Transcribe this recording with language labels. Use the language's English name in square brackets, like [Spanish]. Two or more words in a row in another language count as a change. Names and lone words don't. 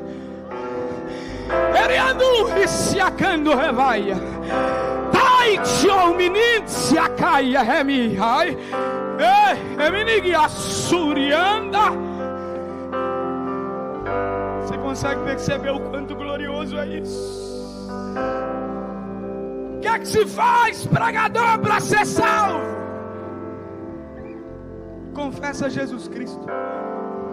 [Portuguese] eriando, reciacando, revaia, taitio, minicia, caia, remi, ai, ei, eminigi, assurianda. Você consegue perceber o quanto glorioso é isso? O que é que se faz, pregador, para ser salvo? Confessa Jesus Cristo.